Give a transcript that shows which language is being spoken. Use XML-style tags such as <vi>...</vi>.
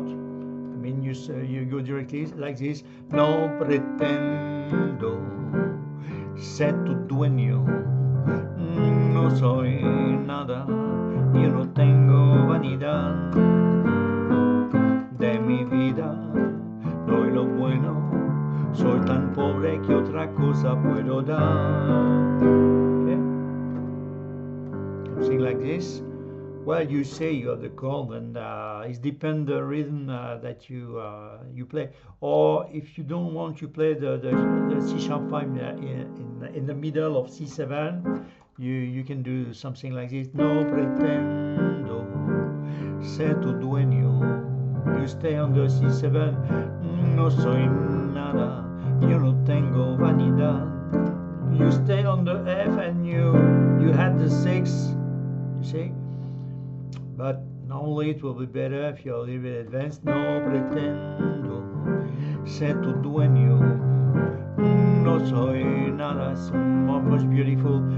<en>I mean, you go directly like this.</en> <es>No pretendo ser tu dueño. No soy nada. Yo no tengo vanidad. De mi vida doy lo bueno. Soy tan pobre que otra cosa puedo dar.</es> <en>Okay? Something like this. Well, you say you have the chord, and it depends the rhythm that you play. Or if you don't want to play the C sharp 5 in the middle of C7, you can do something like this.</en> <es>No pretendo ser tu dueño.</es> <en>You stay on the C7.</en> <es>No soy nada, yo no tengo vanidad.</es> <en>You stay on the F and you had the 6, you see? But normally it will be better if you're a little bit advanced.</en> <es>No pretendo ser tu dueño. No soy nada,</es> <en>it's much beautiful.</en>